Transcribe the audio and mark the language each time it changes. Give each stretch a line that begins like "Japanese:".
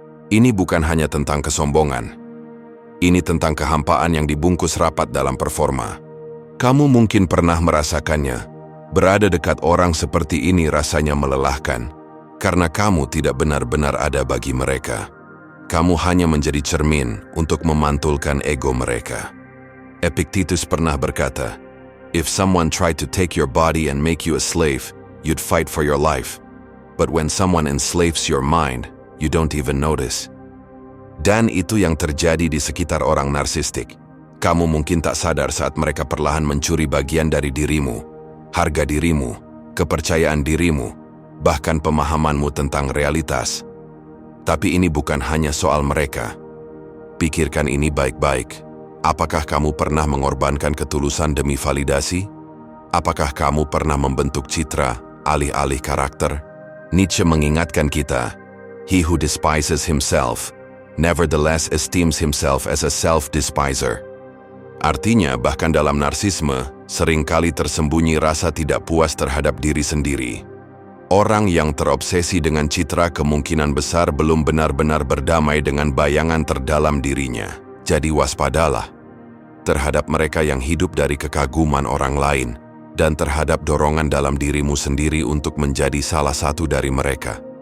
Indonesian: Ini bukan hanya tentang kesombongan. Ini tentang kehampaan yang dibungkus rapat dalam performa. Kamu mungkin pernah merasakannya. Berada dekat orang seperti ini rasanya melelahkan, karena kamu tidak benar-benar ada bagi mereka. Kamu hanya menjadi cermin untuk memantulkan ego mereka.
English: Epictetus
Indonesian: pernah berkata,
English: "If someone tried to take your body and make you a slave, you'd fight for your life. But when someone enslaves your mind, you don't even notice."
Indonesian: Dan itu yang terjadi di sekitar orang narsistik. Kamu mungkin tak sadar saat mereka perlahan mencuri bagian dari dirimu, harga dirimu, kepercayaan dirimu, bahkan pemahamanmu tentang realitas. Tapi ini bukan hanya soal mereka. Pikirkan ini baik-baik. Apakah kamu pernah mengorbankan ketulusan demi validasi? Apakah kamu pernah membentuk citra alih-alih karakter?
English: Nietzsche
Indonesian: mengingatkan kita,
English: "He who despises himself, nevertheless esteems himself as a self-despiser."
Indonesian: Artinya, bahkan dalam narsisme, seringkali tersembunyi rasa tidak puas terhadap diri sendiri. Orang yang terobsesi dengan citra kemungkinan besar belum benar-benar berdamai dengan bayangan terdalam dirinya. Jadi waspadalah terhadap mereka yang hidup dari kekaguman orang lain dan terhadap dorongan dalam dirimu sendiri untuk menjadi salah satu dari mereka.